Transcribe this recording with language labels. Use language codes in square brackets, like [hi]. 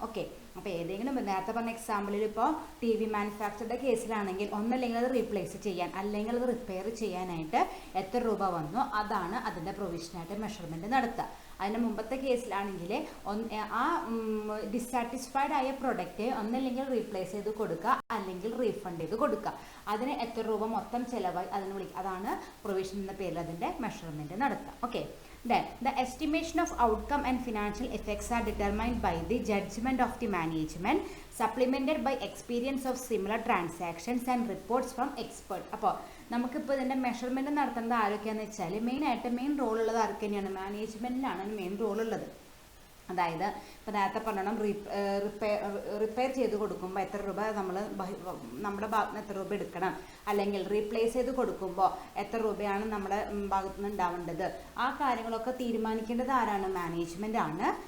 [ml] Okay, അപ്പോൾ ഏതെങ്കിലും നേരത്തെ പറഞ്ഞ എക്സാമ്പിളിൽ ഇപ്പോൾ ടി വി മാനുഫാക്ചറുടെ കേസിലാണെങ്കിൽ ഒന്നല്ലെങ്കിൽ അത് റീപ്ലേസ് ചെയ്യാൻ അല്ലെങ്കിൽ അത് റിപ്പയർ ചെയ്യാനായിട്ട് എത്ര രൂപ വന്നു അതാണ് അതിൻ്റെ പ്രൊവിഷനായിട്ട് മെഷർമെൻറ്റ് നടത്തുക. അതിന് മുമ്പത്തെ കേസിലാണെങ്കിൽ ആ ഡിസാറ്റിസ്ഫൈഡ് ആയ പ്രൊഡക്റ്റ് ഒന്നല്ലെങ്കിൽ റീപ്ലേസ് ചെയ്ത് കൊടുക്കുക അല്ലെങ്കിൽ റീഫണ്ട് ചെയ്ത് കൊടുക്കുക. അതിന് എത്ര രൂപ മൊത്തം ചിലവായി അതിന് അതാണ് പ്രൊവിഷൻ എന്ന പേരിൽ അതിൻ്റെ മെഷർമെൻറ്റ് നടത്തുക. [en] Okay, then the estimation of outcome and financial effects are determined by the judgment of the management supplemented by experience of similar transactions and reports from expert. [ml] അപ്പോൾ നമുക്കിപ്പോൾ ഇതിൻ്റെ മെഷർമെൻറ്റ് നടത്തേണ്ടത് ആരൊക്കെയാണെന്ന് വെച്ചാൽ മെയിൻ റോൾ ഉള്ളത് ആർക്ക് തന്നെയാണ്? മാനേജ്മെൻറ്റിനാണ് main role ഉള്ളത്. അതായത് ഇപ്പോൾ നേരത്തെ പറഞ്ഞോണം റിപ്പയർ ചെയ്ത് കൊടുക്കുമ്പോൾ എത്ര രൂപ നമ്മുടെ ഭാഗത്ത് നിന്ന് എത്ര രൂപ എടുക്കണം, അല്ലെങ്കിൽ റീപ്ലേസ് ചെയ്ത് കൊടുക്കുമ്പോൾ എത്ര രൂപയാണ് നമ്മുടെ ഭാഗത്തു നിന്ന് ഉണ്ടാവേണ്ടത്, ആ കാര്യങ്ങളൊക്കെ തീരുമാനിക്കേണ്ടത് ആരാണ്? മാനേജ്മെൻ്റ് ആണ്.